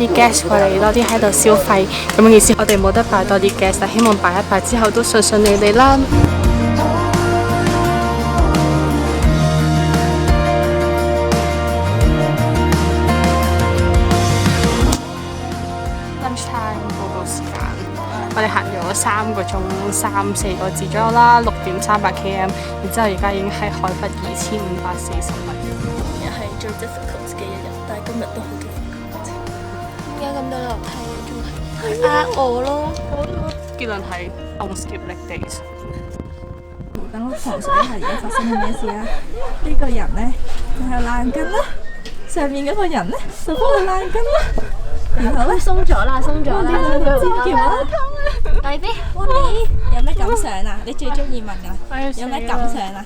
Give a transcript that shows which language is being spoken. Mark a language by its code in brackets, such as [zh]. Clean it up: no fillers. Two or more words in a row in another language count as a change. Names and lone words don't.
[yue] 啲 guest 過嚟，多啲喺度消費咁嘅意思。我哋冇得拜多啲 guest，但希望拜一拜之後都順順利利啦。lunchtime 報告時間，我哋行咗3個鐘3-4個字左右啦，6.300 km， 然之後而家已經係海拔2540米。最 difficult 嘅一日，但係今日都好 difficult。點解咁多樓梯嘅？仲係呃我咯。結論係 [en] don't skip leg days。 [yue] 等我旁述一下而家發生緊咩事啊？呢個人咧就係爛筋啦，上面嗰個人咧就幫佢爛筋啦。然後咧鬆咗啦，鬆咗啦。尖叫啦！大 B，你有咩感想啊？你最中意問㗎？有咩感想啊？